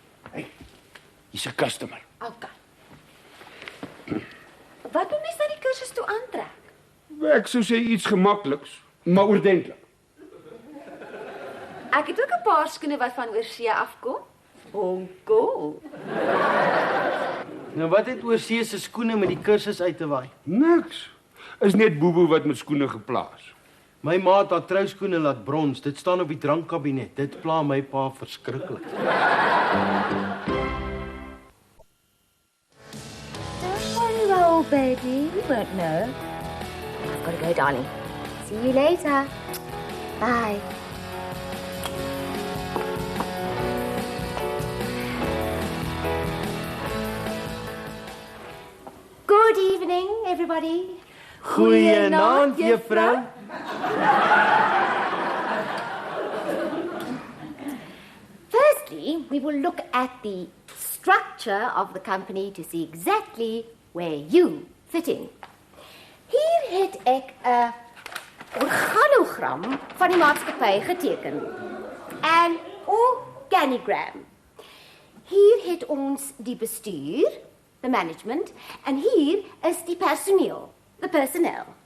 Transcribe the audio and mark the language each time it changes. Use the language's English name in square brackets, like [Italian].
[Afrikaans] Hey, hier's 'n customer. Okay. Wat doen mens aan die kursus toe aantrek? Ek sou sê iets gemakliks, maar oordentlik. Ek het ook 'n paar skoene wat van oorsee afkom. Cool. Nou wat het oorsee se skoene met die kursus uit te waai? Niks. Is net Bobo wat met skoene geplaas. My ma het haar trouskoene laat brons. Dit staan op die drankkabinet. Dit pla my pa verskriklik. [English] Don't worry, old baby. We won't know. I've got to go, darling. See you later. Bye. Good evening, everybody. [Afrikaans] Goeienaand, juffrou. [English] Firstly, we will look at the structure of the company to see exactly where you fit in. [Afrikaans] Hier het ek 'n organogram van die maatskappy geteken. 'n Organigram. Hier het ons die bestuur, [English] the management, [Afrikaans] en hier is die personeel, [English] the personnel.